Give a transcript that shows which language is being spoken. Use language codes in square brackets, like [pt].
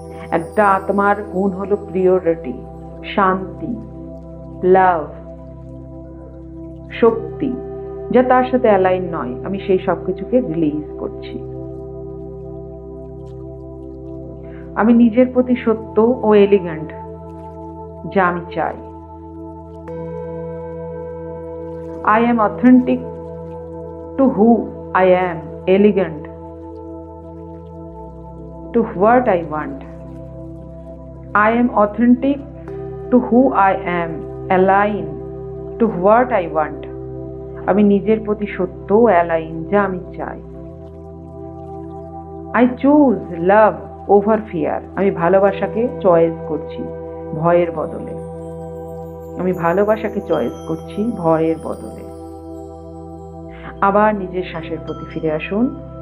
[bn] একটা আত্মার গুণ হলো প্রিয়রিটি, শান্তি, লাভ, শক্তি, যা তার সাথে অ্যালাইন নয়। আমি সেই সবকিছুকে রিলিজ করছি। আমি নিজের প্রতি সত্য ও এলিগেন্ট যা আমি চাই। [en] I am authentic to who I am, elegant to what I want. I am authentic to who I am, aligned to what I want. [bn] আমি নিজের প্রতি সত্য ও অ্যালাইন যা আমি চাই। [en] I choose love over fear. [bn] আমি ভালোবাসাকে চয়েস করছি ভয়ের বদলে। আমি ভালোবাসাকে চয়েস করছি ভয়ের বদলে। আবার নিজের শ্বাসের প্রতি ফিরে আসুন।